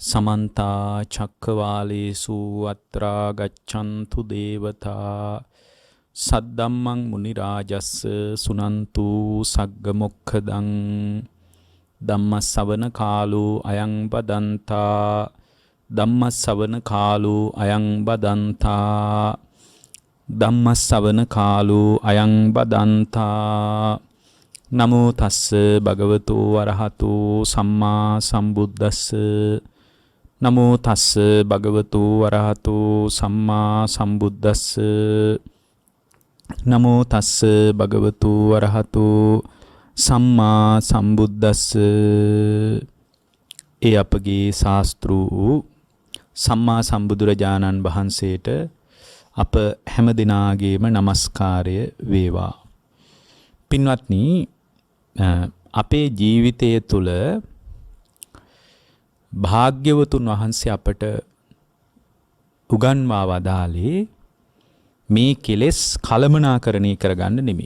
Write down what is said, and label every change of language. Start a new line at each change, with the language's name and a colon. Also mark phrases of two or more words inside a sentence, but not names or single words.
Pali: समन्ता चक्रवालेषु अत्रा गच्छन्तु देवता सद्दम्मं मुनिराजस्य सुनन्तु सग्गमुखदं धम्मसवන කාලෝ අයං බදන්තා ධම්මසවන කාලෝ අයං බදන්තා ධම්මසවන කාලෝ අයං බදන්තා නමෝ තස්ස භගවතු වරහතු සම්මා සම්බුද්දස්ස නමෝ තස්ස භගවතු වරහතු සම්මා සම්බුද්දස්ස නමෝ තස්ස භගවතු වරහතු සම්මා සම්බුද්දස්ස.
Sinhala: ඒ අපගේ ශාස්ත්‍රූ සම්මා සම්බුදුරජාණන් වහන්සේට අප හැම දිනාගේම নমස්කාරය වේවා. පින්වත්නි, අපේ ජීවිතය තුළ භාග්‍යවතුන් වහන්සේ අපට උගන්වා වදාළේ මේ කෙලෙස් කලමනාකරණය කරගන්න නෙමෙයි.